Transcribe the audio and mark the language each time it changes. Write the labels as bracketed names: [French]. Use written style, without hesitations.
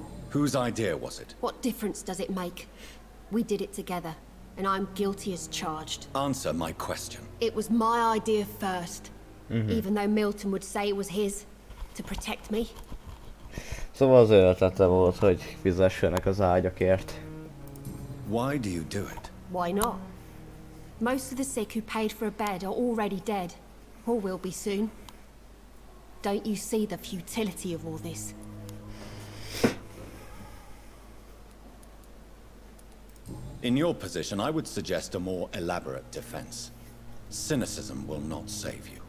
[English] Whose idea was it? What difference does it make? We did it together, and I'm guilty as charged. Answer my question. It was my idea first. Even though Milton would say it was his, to protect me. [Hungarian] Szóval az ötlete volt, hogy fizessenek az ágyakért. [English] Why do you do it? Why not? Most of the sick who paid for a bed are already dead, or will be soon. Don't you see the futility of all this? In your position, I would suggest a more elaborate defense. Cynicism will not save you.